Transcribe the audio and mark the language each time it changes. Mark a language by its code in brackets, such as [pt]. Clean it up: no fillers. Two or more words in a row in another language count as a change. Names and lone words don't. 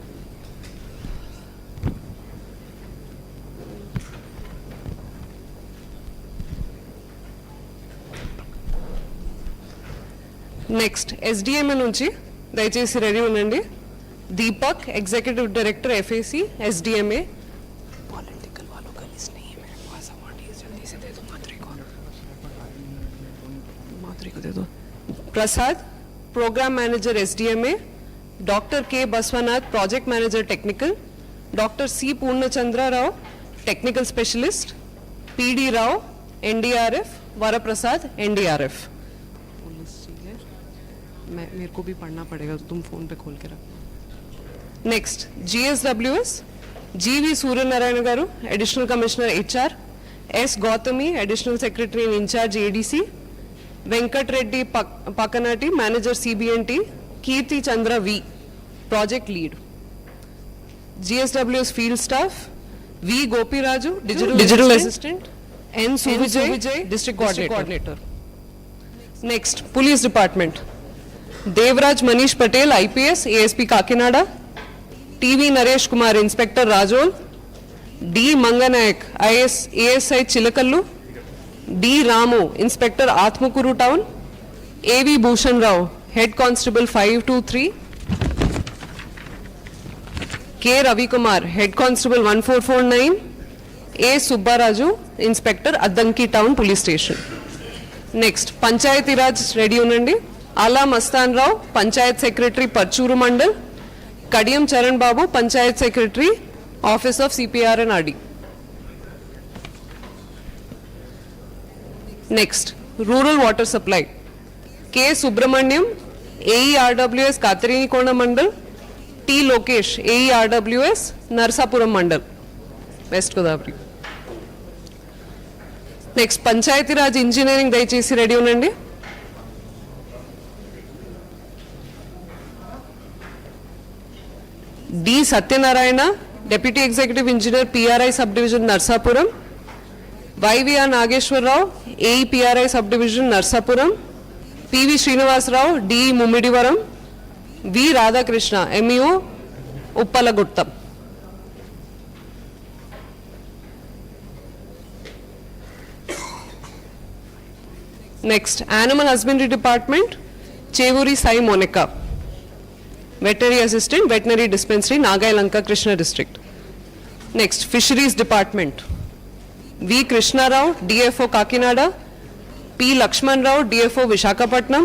[te] నెక్స్ట్ ఎస్డిఎంఏ నుంచి దయచేసి రెడీ ఉండండి. [en] Deepak, Executive Director FAC SDMA. Prasad, Program Manager SDMA. Doctor K Basavanath, Project Manager Technical. Doctor C Purnachandra Rao, Technical Specialist. PD Rao, NDRF. Varaprasad, NDRF. [hi] मेरे को भी पढ़ना पड़ेगा तो तुम फोन पे खोल के रखना. [en] Next GSWS, GV Suryanarayana garu, Additional Commissioner HR. S Gautami, Additional Secretary in Charge ADC. Venkat Reddy Pakkanati, Manager CBNT. Keerthi Chandra V, Project Lead. GSW's field staff, V. Gopiraju, digital assistant, N. Suvijay, district coordinator. Next, police department. Devraj Manish Patel, IPS, ASP Kakinada. TV Naresh Kumar, Inspector Rajol. D. Manganayak, ASI Chilakallu. D. Ramu, Inspector Atmakuru Town. A.V. Bhushan Rao, Head Constable 523. K. Ravi Kumar, Head Constable 1449. A. Subbaraju, Inspector Addanki Town Police Station. Next, Panchayati Raj ready unandi. Ala Mastan Rao, Panchayat Secretary Parchuru Mandal. Kadiyam Charan Babu, Panchayat Secretary, Office of CPR and RD. Next, Rural Water Supply. K. Subramanyam, AERWS Katarini Kona Mandal. T. Lokesh, AERWS Narsapuram Mandal, West Godavari. Next, Panchayati Raj Engineering [te] దయచేసి రెడీ ఉండండి. [en] D. Satyanarayana, Deputy Executive Engineer, PRI Subdivision, Narsapuram. YVR Nageshwar Rao, AE PRI Subdivision, Narsapuram. PV Srinivas Rao, DE Mummidivaram. V. Radhakrishna, MEO, Uppalaguttam. Next, Animal Husbandry Department, Chevuri Sai Monica. Veterinary Assistant, Veterinary Dispensary, Nagai Lanka, Krishna District. Next, Fisheries Department. V. Krishna Rao, DFO Kakinada. P. Lakshman Rao, DFO Vishakhapatnam.